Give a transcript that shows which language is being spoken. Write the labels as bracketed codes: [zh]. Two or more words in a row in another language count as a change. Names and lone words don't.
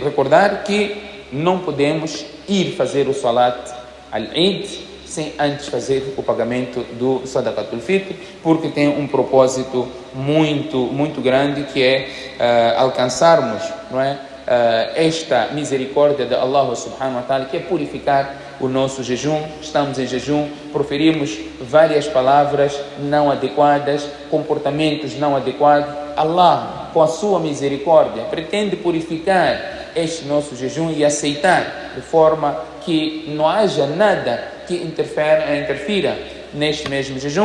[pt] Recordar que não podemos ir fazer o [ar] صلاة العيد [pt] sem antes fazer o pagamento do [ar] صدقة الفطر, [pt] porque tem um propósito muito grande, que é alcançarmos, não é, esta misericórdia de [ar] الله سبحانه وتعالى, [pt] que é purificar o nosso jejum. Estamos em jejum, proferimos várias palavras não adequadas, comportamentos não adequados. Allah, com a sua misericórdia, pretende purificar este nosso jejum e aceitar, de forma que não haja nada que interfira neste mesmo jejum.